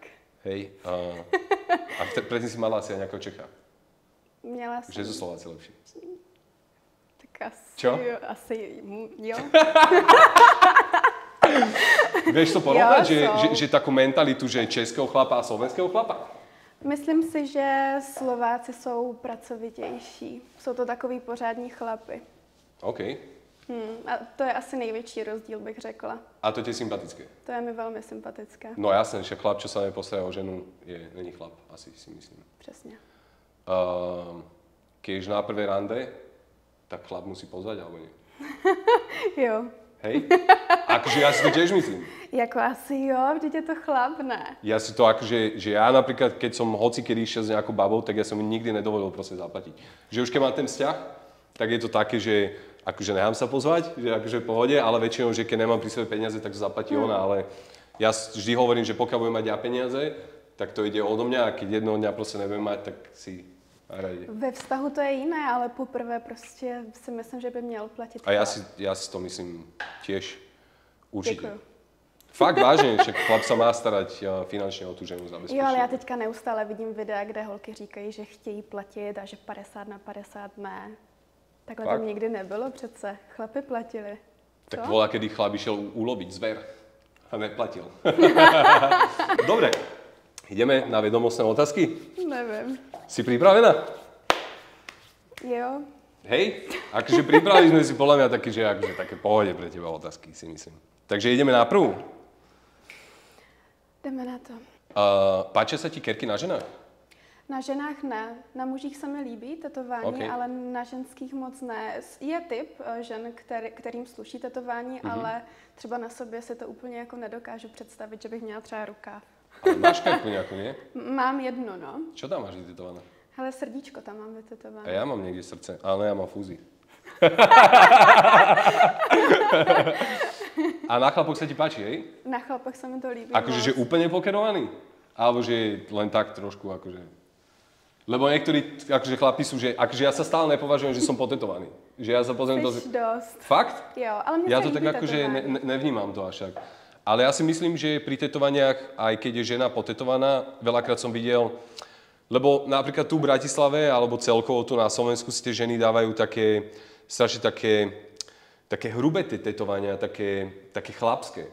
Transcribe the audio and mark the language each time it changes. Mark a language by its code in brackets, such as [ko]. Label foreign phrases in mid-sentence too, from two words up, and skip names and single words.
[sk] Hej. A predtým si mala asi aj nejakého Čecha? [cs] Měla som. [sk] Že sú Slováci lepší? [cs] Tak asi... [sk] Čo? [cs] Asi jo. [sk] Vieš to porovnať, že takú mentalitu, že českého chlapa a slovenského chlapa? [cs] Myslím si, že Slováci jsou pracovitější. Jsou to takový pořádní chlapy. OK. A to je asi největší rozdíl, bych řekla. [sk] A to ti je sympatické? [cs] To je mi velmi sympatické. [sk] No jasné, že chlap, čo sa nepostará o ženu, není chlap, asi si myslím. [cs] Přesně. [sk] Keď na prvé rande, tak chlap musí pozvať, alebo nie? [cs] Jo. [sk] Hej? Akože ja si to tiež myslím. [cs] Jako asi jo, vždyť je to chlap, ne? [sk] Ja si to akože, že ja napríklad, keď som hocikedy išiel s nejakou babou, tak ja som mi nikdy nedovolil proste zaplatiť. Že už keď mám ten vzťah, tak je to také, že akože nechám sa pozvať, že akože v pohode, ale väčšinou, že keď nemám pri sebe peniaze, tak to zaplatí ona, ale ja vždy hovorím, že pokiaľ budem mať ja peniaze, tak to ide odo mňa a keď jednoho dňa proste nebudem mať, tak si hrajde. [cs] Ve vztahu to je jiné, ale poprvé prostě si myslím, že by měl platit. [sk] A ja si to myslím tiež určite. [cs] Děkuju. [sk] Fakt vážne, však chlap sa má starať finančne o tú ženu zabezpečiť. [cs] Jo, ale já teďka neustále vidím videa, kde holky říkají, že chtějí platit a že 50/50 ne. Takhle [sk] Fakt? [cs] to nikdy nebylo přece. Chlapi platili. [sk] Tak [cs] Co? [sk] bola, kedy chlap išiel uloviť zver a neplatil. Dobre, ideme na vedomostné otázky? [cs] Nevím. [sk] Si pripravená? [cs] Jo. [sk] Hej, akože pripravili sme si podľa mňa také, že akože také pohode pre teba otázky, si myslím. Takže ideme na prvú. [cs] Jdeme na to. [sk] Páčia sa ti kerky na ženách? [cs] Na ženách ne, na mužích se mi líbí tetování, Okay. ale na ženských moc ne. Je typ žen, kterým sluší tetování, ale třeba na sobě si to úplně jako nedokážu představit, že bych měla třeba rukáv. [sk] Ale máš kerku nejakú, nie? [cs] Mám jedno, no. [sk] Čo tam máš vytetované? [cs] Hele, srdíčko tam mám vytetované. [sk] A ja mám niekde srdce, ale ja mám fúzi. A na chlapoch sa ti páči, hej? [cs] Na chlapoch se mi to líbí. [sk] Akože, že [cs] moc. [sk] úplne pokerovaný? Alebo že len tak trošku, akože... Lebo niektorí, akože chlapi sú, že akože ja sa stále nepovažujem, že som potetovaný. Že ja sa pozriem to... [cs] Jsi dost. [sk] Fakt? [cs] Jo, ale mně [sk] Ja [cs] se to líbí [sk] tak akože [cs] tetování. [sk] nevnímam to až tak. Ale ja si myslím, že pri tetovaniach, aj keď je žena potetovaná, veľakrát som videl, lebo napríklad tu v Bratislave, alebo celkovo tu na Slovensku si tie ženy dávajú také, strašne také hrubé tie tetovania, také chlapské.